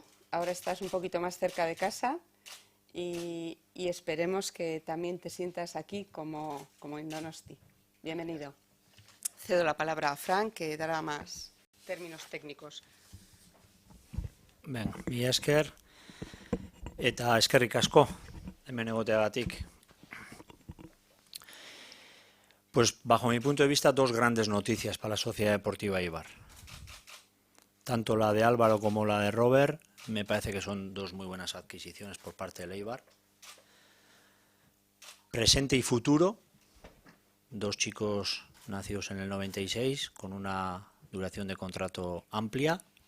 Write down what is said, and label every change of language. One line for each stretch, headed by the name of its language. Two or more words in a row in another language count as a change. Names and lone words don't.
Spanish: Ahora estás un poquito más cerca de casa y esperemos que también te sientas aquí como en Donosti. Bienvenido. Cedo la palabra a Frank, que dará más términos técnicos.
Basque: Ben, mi esker eta eskerrik asko hemen egoteagatik.
Spanish: Pues bajo mi punto de vista, dos grandes noticias para la Sociedad Deportiva Eibar. Tanto la de Álvaro como la de Robert me parece que son dos muy buenas adquisiciones por parte del Eibar. Presente y futuro, dos chicos nacidos en el 96 con una duración de contrato amplia.